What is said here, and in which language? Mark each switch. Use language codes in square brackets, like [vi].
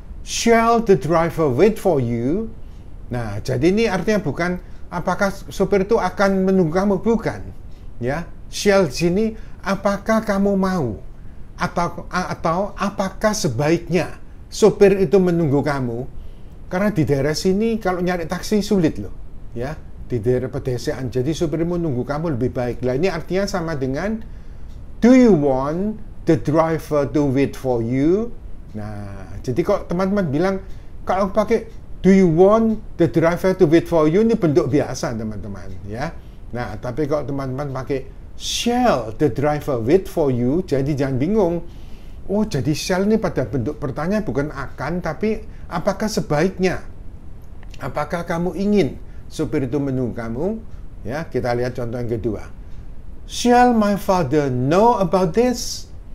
[en] Shall the driver wait for you? [id] Nah, jadi ini artinya bukan apakah sopir itu akan menunggu kamu, bukan, ya. Shall di sini apakah kamu mau? Atau apakah sebaiknya sopir itu menunggu kamu? Karena di daerah sini kalau nyari taksi sulit, loh, ya, di daerah pedesaan. Jadi sopir menunggu kamu lebih baik. Nah, ini artinya sama dengan [en] do you want the driver to wait for you? [id] Nah, jadi kok teman-teman bilang kalau pakai [en] do you want the driver to wait for you, [id] ini bentuk biasa, teman-teman, ya. Nah, tapi kalau teman-teman pakai [en] shall the driver wait for you, [id] jadi jangan bingung. Oh, jadi shall ini pada bentuk pertanyaan bukan akan, tapi apakah sebaiknya? Apakah kamu ingin supir itu menunggu kamu? Ya, kita lihat contoh yang kedua. [en] Shall my father know about this?